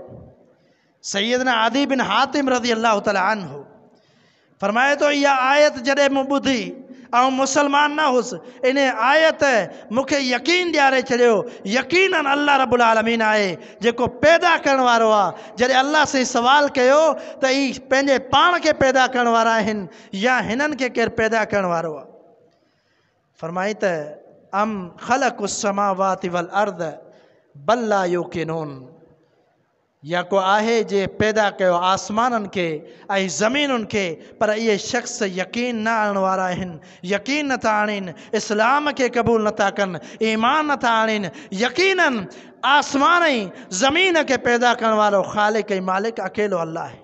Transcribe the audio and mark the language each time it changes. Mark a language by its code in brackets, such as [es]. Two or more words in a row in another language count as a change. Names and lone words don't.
[sd] सैयदना आदी बिन हातिम रज़ी अल्लाह तआला अन्हु फरमाए तो इहा आयत जॾहिं मूं ॿुधी ऐं मुसलमान न हुउसि, इन आयत मूंखे यकीन ॾियारे छॾियो, यकीनन अल्लाह रब्बुल आलमीन आहे जेको पैदा करण वारो आहे। जॾहिं अल्लाह से सवाल कयो त ई पंहिंजे पाण खे पैदा करण वारा आहिनि या हिननि खे केरु पैदा करण वारो आहे? फरमाई त [ar] أم خلقوا السماوات والأرض بل لا يوقنون, [sd] या को आहे जे पैदा कयो आसमाननि खे ऐं ज़मीनुनि खे, पर इहे शख़्स यकीन न आणण वारा आहिनि, यकीन नथा आणीनि, इस्लाम खे क़बूल नथा कनि, ईमान नथा आणीनि। यकीनन आसमान ऐं ज़मीन खे पैदा करण वारो ख़ालिक ऐं मालिक अकेलो अल्लाह आहे।